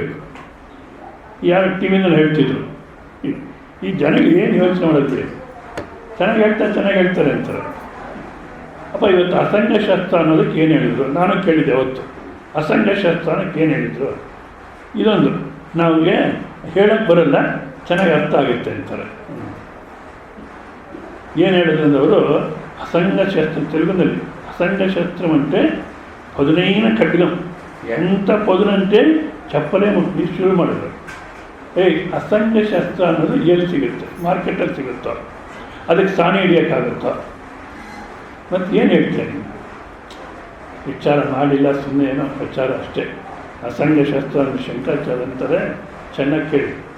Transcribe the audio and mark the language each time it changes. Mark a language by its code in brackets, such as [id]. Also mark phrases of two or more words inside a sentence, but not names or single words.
[kn] ಯಾರು ಟಿ ವಿನಲ್ಲಿ ಹೇಳ್ತಿದ್ರು, ಈ ಜನಗಳು ಏನು ಯೋಚನೆ ಮಾಡಿದ್ರಿ, ಚೆನ್ನಾಗಿ ಹೇಳ್ತಾರೆ ಅಂತಾರೆ. ಅಪ್ಪ ಇವತ್ತು ಅಸಂಗಶಸ್ತ್ರ ಅನ್ನೋದಕ್ಕೆ ಏನು ಹೇಳಿದರು? ನಾನು ಕೇಳಿದ್ದೆ ಅವತ್ತು, ಅಸಂಗಶಸ್ತ್ರ ಅನ್ನೋಕ್ಕೆ ಏನು ಹೇಳಿದರು? ಇದೊಂದು ನಮಗೆ ಹೇಳಕ್ಕೆ ಬರಲ್ಲ, ಚೆನ್ನಾಗಿ ಅರ್ಥ ಆಗುತ್ತೆ ಅಂತಾರೆ. ಏನು ಹೇಳಿದ್ರು ಅವರು? [te] అసంగశస్త్రం, తెలుగుందండి. అసంగశస్త్రం అంటే పదునైన ఖడ్గం. ఎంత పదునంటే చెప్పలేము, [kn] ನೀವು ಶುರು ಮಾಡಿದ್ರು. ಅಸಂಗ ಶಸ್ತ್ರ ಅನ್ನೋದು ಎಲ್ಲಿ ಸಿಗುತ್ತೆ? ಮಾರ್ಕೆಟಲ್ಲಿ ಸಿಗುತ್ತೋ? ಅದಕ್ಕೆ ಸಾಣಿ ಹಿಡಿಯೋಕ್ಕಾಗುತ್ತೋ? ಮತ್ತು ಏನು ಹೇಳ್ತೇನೆ? ವಿಚಾರ ಮಾಡಿಲ್ಲ, ಸುಮ್ಮನೆ ಏನೋ ಪ್ರಚಾರ ಅಷ್ಟೇ. ಅಸಂಗ ಶಸ್ತ್ರ ಅಂದರೆ ಶಂಕರಾಚಾರ್ಯ ಅಂತಾರೆ, ಚೆನ್ನಾಗಿ ಕೇಳಿ.